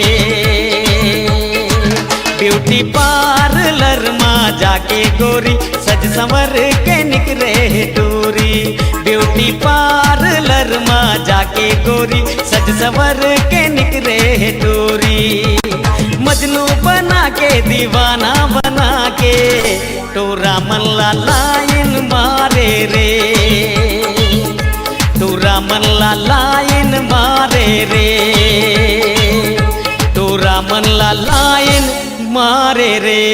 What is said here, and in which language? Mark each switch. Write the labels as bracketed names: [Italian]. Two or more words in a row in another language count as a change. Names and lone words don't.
[English] beauty parlour [Chhattisgarhi] में जाके गोरी सज संवर के निकरे टूरी, [English] beauty parlour [Chhattisgarhi] में जाके गोरी सज संवर के निकरे टूरी। मजनू बना के दीवाना बना के तोरा मन ला लाइन मारे रे, तोरा मन ला लाइन मारे रे, तोरा मन ला लाइन मारे रे।